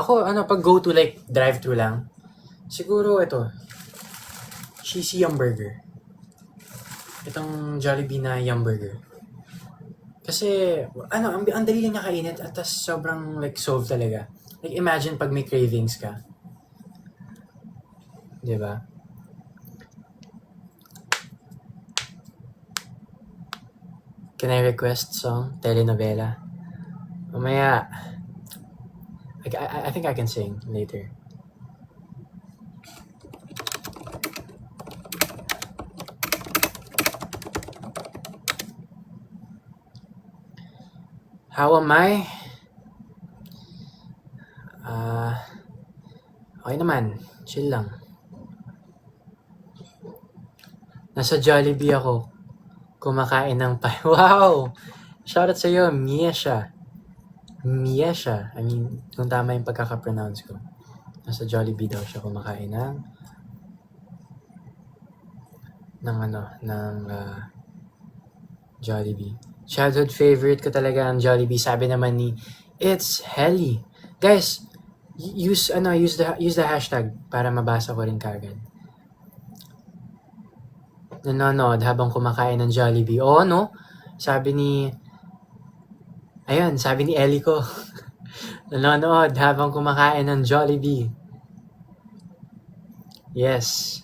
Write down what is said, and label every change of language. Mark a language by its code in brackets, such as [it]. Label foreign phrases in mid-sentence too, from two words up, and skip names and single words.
[tl] Ako, pag go-to, like, drive-thru lang. Siguro, ito. Cheesy Yum Burger. Itong Jollibee na Yum Burger. Kasi, ang dali lang niya kainit at tas sobrang, like, solve talaga. Like, imagine pag may cravings ka. Diba? [en] Can I request song? Telenovela. Mamaya. I think I can sing later. How am I? [tl] Okay naman. Chill lang. Nasa Jollibee ako. Kumakain ng pie. Wow! Shoutout sa'yo, Miesha. [en] Miesha. I mean, [tl] kung tama yung pagkaka-pronounce ko. Nasa Jollibee daw siya kumakain ng Jollibee. Childhood favorite ko talaga ang Jollibee. Sabi naman ni It's Helly. Guys, [en] use the hashtag [tl] para mabasa ko rin kagad. Nanonood habang kumakain ng Jollibee. Oo, no? Sabi ni Ellie ko. Nanonood habang kumakain ng Jollibee. [en] Yes.